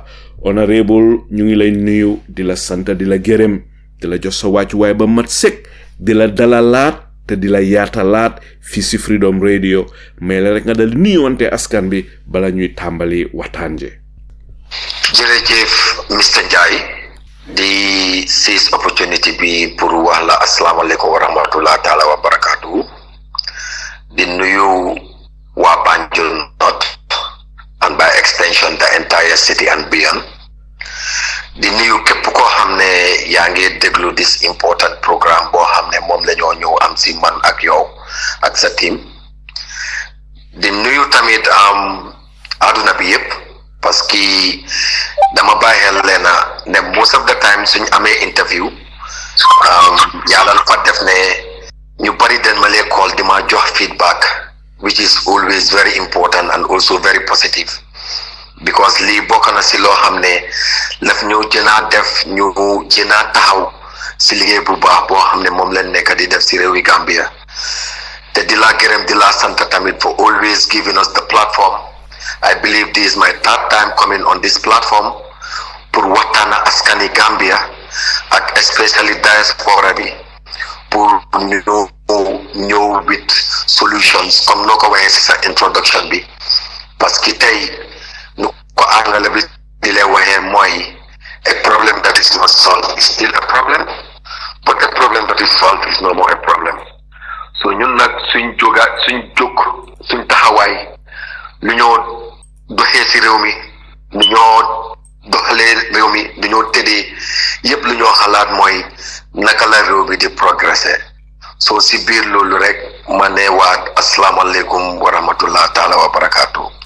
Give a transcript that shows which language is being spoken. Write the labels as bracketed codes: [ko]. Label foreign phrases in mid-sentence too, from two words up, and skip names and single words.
[wo] Honourable ñu ngi lay nuyu di la sant di la gërëm di la jox sa wàccuwaay ba mat sëkk di la dalalaat te di la yaatalaat fii si Freedom Radio mais la rek nga dal nuyuwante askan bi bala ñuy tàmbali waxtaan je. jërëjëf Mr. Njie di [en] seize opportunity [wo] bi pour wax la [ar] asalaamaaleykum wa rahmatulah taala wa barakaatu [wo] di nuyu waa Banjul North [en] and by extension the entire city and beyond [wo] di nuyu képp koo xam ne yaa ngi déglu [en] this important programme [wo] boo xam ne moom la ñoo ñëw am si man ak yow ak sa team di nuyu tamit àdduna bi yëpp [fr] parce que [wo] dama bàyyeel leena ne [en] most of the time [wo] suñ amee interview yàlla lu fa def ne ñu bari den ma lee call di ma jox [en] feedback which is always very important and also very positive because [wo] lii bokk na si loo xam ne laf ñu jënaa def ñu jënaa taxaw si liggéey bu baax boo xam ne moom leen nekk di def si réewi Gambia te di la gërëm di la sant tamit [en] for always giving us the platform. I believe this is my third time coming on this platform [wo] pour waxtaan ak askani Gambia ak especially diaspora bi pour ñëw [en] with solutions comme [wo] noo ko waxee si sa introduction bi [fr] parce que [wo] tey nu ko angale bi di lay waxee mooy [en] a problem that is not solved is still a problem but a problem that is solved is no more a problem so [wo] ñun nag suñ taxawaay lu ñoo doxee si réew mi lu ñoo doxalee réew mi lu ñoo tëddee yépp lu ñoo xalaat mooy naka la réew mi di progresser so si biir loolu rek ma ne waat [ar] asalaamaaleykum wa rahmatullah taala wa barakaatu.